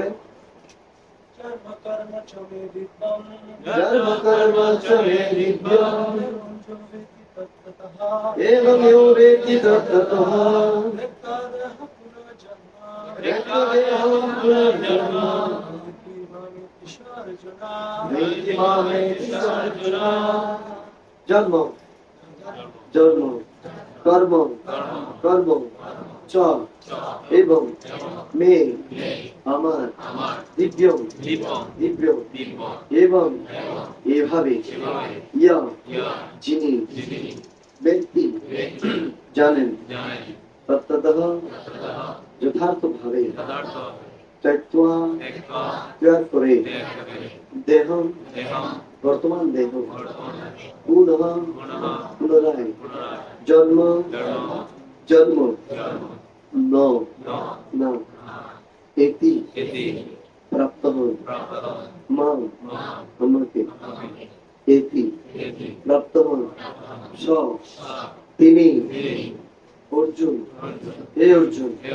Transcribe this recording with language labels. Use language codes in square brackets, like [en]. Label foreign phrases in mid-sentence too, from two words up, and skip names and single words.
[sa] जन्म कर्म च मे दिव्यम् एवं यो वेत्ति तत्ततः त्यक्त्वा देहं पुनर्जन्म नैति मामेति सः अर्जुन। जन्म जन्म कर्म कर्म च एवं मे আমার দিব্যম দিব্যম [bn] এবং এভাবে ইয়া যিনি ব্যক্তি জানেন তত্ত্বতঃ যথার্থভাবে त्यक्त्वा ত্যাগ করে দেহম বর্তমান দেহ পুনঃ পুনরায় জন্ম জন্ম ন না এতি প্রাপ্ত হন মাম আমাকে এতি প্রাপ্ত হন স তিনি অর্জুন হে অর্জুন